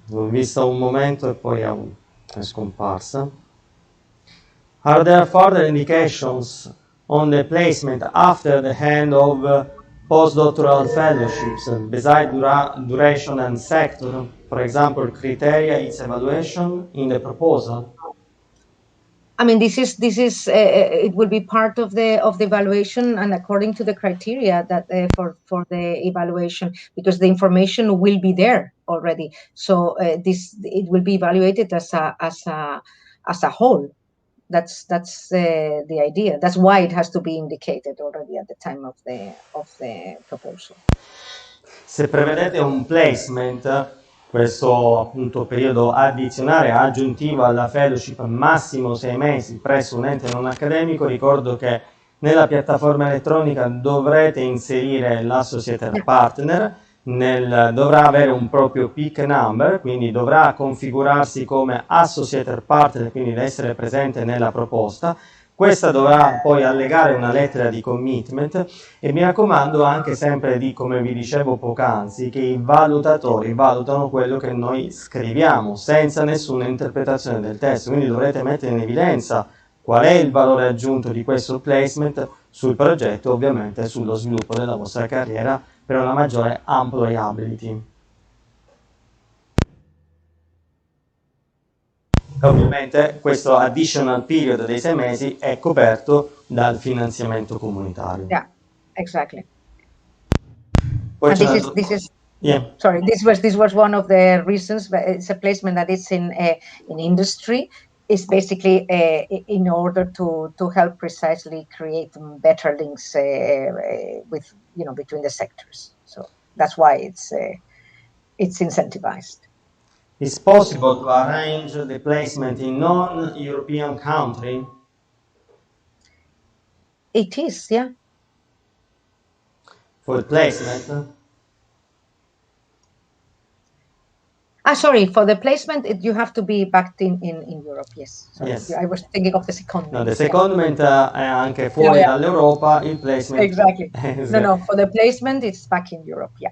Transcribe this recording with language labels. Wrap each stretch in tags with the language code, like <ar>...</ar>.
<it>L'ho vista un momento e poi è scomparsa.</it> <en>Are there further indications on the placement after the end of postdoctoral fellowships, besides duration and sector? For example, criteria its evaluation in the proposal? I mean, this is it will be part of the evaluation, and according to the criteria that for the evaluation, because the information will be there already. So it will be evaluated as a whole. That's the idea. That's why it has to be indicated already at the time of the proposal.</en> <it>Se prevedete un placement, questo appunto periodo addizionale aggiuntivo alla fellowship, massimo 6 mesi presso un ente non accademico, ricordo che nella piattaforma elettronica dovrete inserire l'associate partner, dovrà avere un proprio PIC number, quindi dovrà configurarsi come associate partner, quindi da essere presente nella proposta. Questa dovrà poi allegare una lettera di commitment e mi raccomando anche sempre di, come vi dicevo poc'anzi, che i valutatori valutano quello che noi scriviamo senza nessuna interpretazione del testo, quindi dovrete mettere in evidenza qual è il valore aggiunto di questo placement sul progetto, ovviamente sullo sviluppo della vostra carriera per una maggiore employability. Ovviamente questo additional period dei 6 mesi è coperto dal finanziamento comunitario.</it> <en>Yeah, exactly.</en> <it>Poi</it> <en>And this is yeah. Sorry, this was one of the reasons, but it's a placement that is in industry. Is basically in order to help precisely create better links with between the sectors. So that's why it's incentivized. It's possible to arrange the placement in non-European country? It is, yeah. For the placement? Sorry, for the placement, you have to be backed in Europe, yes. Sorry. Yes. I was thinking of the secondment.</en> <it>No, the secondment è anche fuori dall'Europa, il placement...</it> <en>Exactly. No, for the placement, it's back in Europe, yeah.</en>